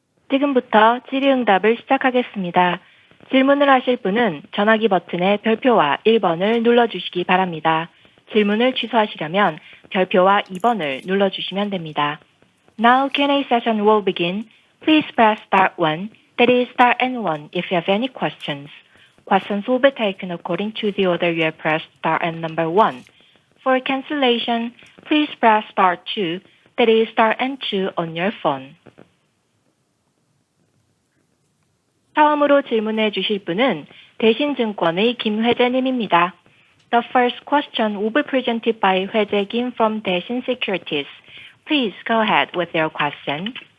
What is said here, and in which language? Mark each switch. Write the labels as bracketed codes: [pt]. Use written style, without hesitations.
[ko] 지금부터 질의응답을 시작하겠습니다. 질문을 하실 분은 전화기 버튼의 별표와 1번을 눌러주시기 바랍니다. 질문을 취소하시려면 별표와 2번을 눌러주시면 됩니다. [en] Now Q&A session will begin. Please press star 1, that is star and 1 if you have any questions. Questions will be taken according to the order you have pressed star and number 1. For cancellation, please press star 2, that is star and 2 on your phone. [ko] 처음으로 질문해 주실 분은 대신증권의 김회재님입니다. [en] The first question will be presented by Hwae Kim from Daishin Securities. Please go ahead with your question.